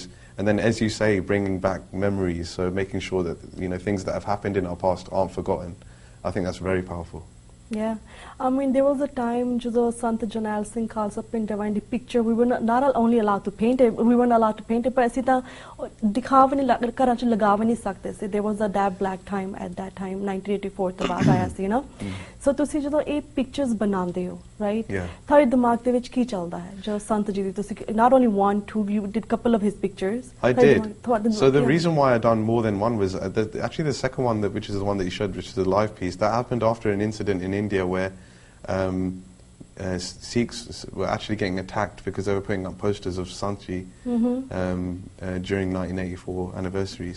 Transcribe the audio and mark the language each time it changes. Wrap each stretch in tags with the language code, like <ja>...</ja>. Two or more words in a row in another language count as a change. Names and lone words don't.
<en>And then, as you say, bringing back memories. So making sure that things that have happened in our past aren't forgotten. I think that's very powerful. Yeah, I mean, there was a time ਜਦੋਂ Sant Janal Singh Khalsa Pinta the picture, we were not only allowed to paint it, we weren't allowed to paint it, but</en> <pa>ਅਸੀਂ ਤਾਂ ਦਿਖਾ ਵੀ ਨਹੀਂ ਘਰਾਂ 'ਚ ਲਗਾ ਵੀ ਨਹੀਂ ਸਕਦੇ ਸੀ.</pa> <en>There was a dab black time at that time,</en> <pa>1984 ਤੋਂ ਬਾਅਦ ਆਇਆ ਸੀ, So ਤੁਸੀਂ ਜਦੋਂ ਇਹ pictures ਬਣਾਉਂਦੇ ਹੋ, right? ਤੁਹਾਡੇ ਦਿਮਾਗ ਦੇ ਵਿੱਚ ਕੀ ਚੱਲਦਾ ਹੈ ਜਦੋਂ ਸੰਤ ਜੀ ਦੀ ਤੁਸੀਂ</pa> <en>not only one, two, you did couple of his pictures. I did. So the reason why I done more than one was actually the second one, which is the one that you showed, which is the live piece, that happened after an incident in India where Sikhs were actually getting attacked because they were putting up posters of Santji during 1984 anniversaries.</en>